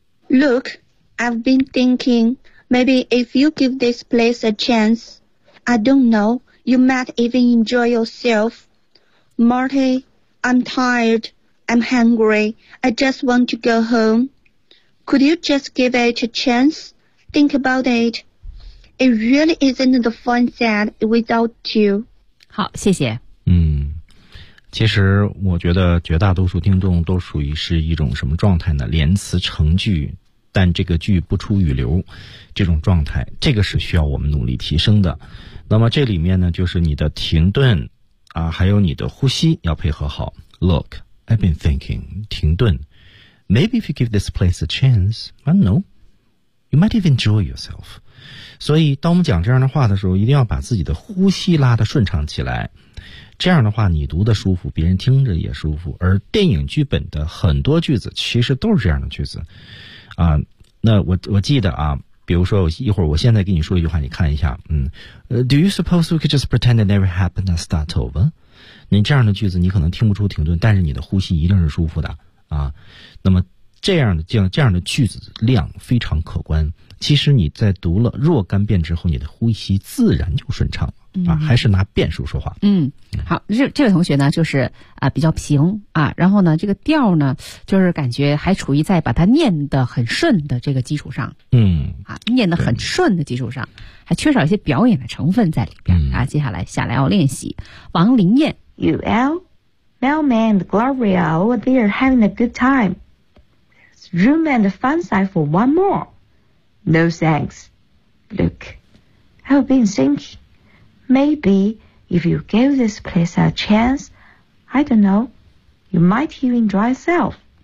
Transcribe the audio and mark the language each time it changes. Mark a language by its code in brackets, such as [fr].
[en] Look, I've been thinking, maybe if you give this place a chance, I don't know, you might even enjoy yourself. Marty, I'm tired. I'm hungry. I just want to go home. Could you just give it a chance? Think about it. It really isn't the fun set without you. [zh] 好，谢谢。其实我觉得绝大多数听众都属于是一种什么状态呢？连词成句，但这个句不出语流，这种状态，这个是需要我们努力提升的。那么这里面呢，就是你的停顿啊，还有你的呼吸要配合好。 [en] Look. I've been thinking, 停顿 maybe if you give this place a chance, I don't know, you might even enjoy yourself. [zh] 所以当我们讲这样的话的时候，一定要把自己的呼吸拉得顺畅起来，这样的话你读得舒服，别人听着也舒服。而电影剧本的很多句子其实都是这样的句子啊。那我记得啊，比如说一会儿我现在给你说一句话，你看一下， [en] Do you suppose we could just pretend it never happened and start over? [zh] 你这样的句子你可能听不出停顿，但是你的呼吸一定是舒服的啊。那么这样的句子量非常可观，其实你在读了若干遍之后，你的呼吸自然就顺畅了啊。还是拿变数说话。好，这位同学呢就是比较平啊，然后呢这个调呢就是感觉还处于在把它念得很顺的这个基础上，念得很顺的基础上，还缺少一些表演的成分在里边啊。接下来下来要练习王林燕。 UL, [en] Mailman and Gloria over there having a good time. There's room and a fun side for one more. No thanks, Luke. I've been thinking. Maybe if you give this place a chance, I don't know, you might even enjoy yourself.